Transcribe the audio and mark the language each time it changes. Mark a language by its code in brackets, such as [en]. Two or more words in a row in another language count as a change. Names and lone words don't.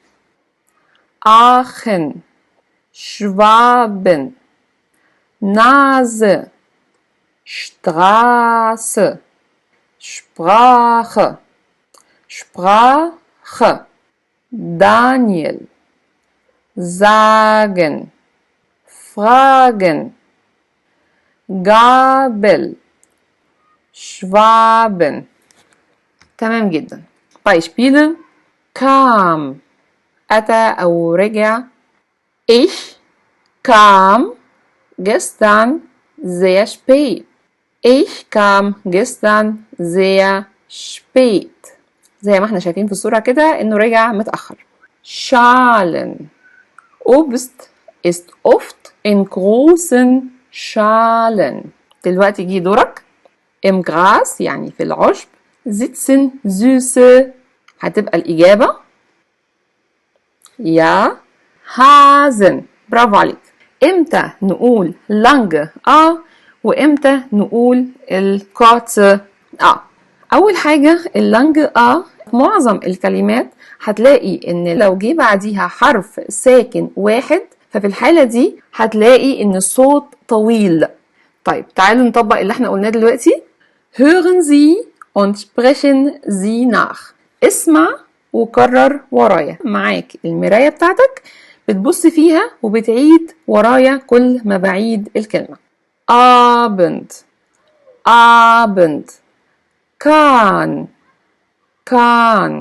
[de] Aachen Schwaben Nase Straße Sprache Sprache Daniel sagen Fragen Gabel Schwaben. [ar] تمام جدا. [de] Beispiele kam [ar] أتى أو رجع. [de] Ich kam gestern sehr spät. Ich kam gestern sehr spät. [ar] زي ما احنا شايفين في الصورة كده إنه رجع متأخر. Schalen Obst ist oft in großen Schalen. دلوقتي جه دورك. [de] Im Gras [ar] يعني في العشب [de] sitzen süße. [ar] هتبقى الإجابة يا Hasen. برافو عليك. امتى نقول [de] lange A [ar] وامتى نقول ال [de] kurze A؟ [ar] أول حاجة اللانج A معظم الكلمات هتلاقي إن لو جه بعديها حرف ساكن واحد ففي الحالة دي هتلاقي إن الصوت طويل. طيب تعالوا نطبق اللي احنا قلناه دلوقتي. [de] Hören Sie und sprechen Sie nach. [ar] اسمع وكرر ورايا. معاك المراية بتاعتك بتبص فيها وبتعيد ورايا كل ما بعيد الكلمة. [de] Abend Abend Kahn Kahn.